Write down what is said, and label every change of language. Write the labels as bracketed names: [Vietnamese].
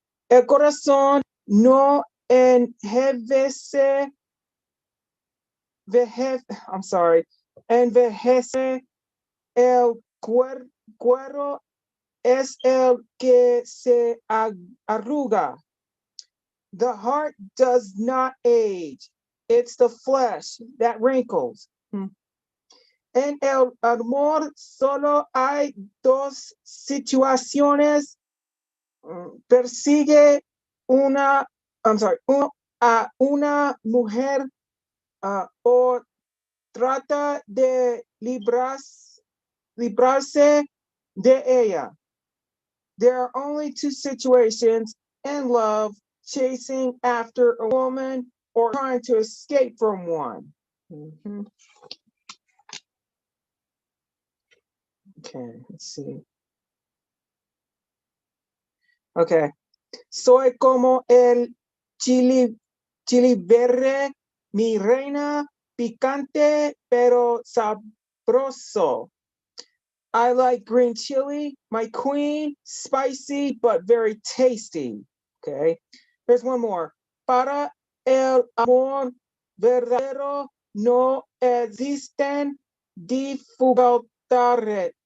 [Spanish] El corazón no envejece, envejece, el cuero es el que se arruga. [English] The heart does not age. It's the flesh that wrinkles. [Spanish] En el amor solo hay dos situaciones. Persigue uno a una mujer o trata de librarse de ella. [English] There are only two situations in love: chasing after a woman or trying to escape from one. Mhm. Okay, let's see. Okay. [Spanish] Soy como el chili verde, mi reina, picante pero sabroso. [English] I like green chili, my queen, spicy but very tasty. Okay. Here's one more. Para el amor verdadero no existen dificultades.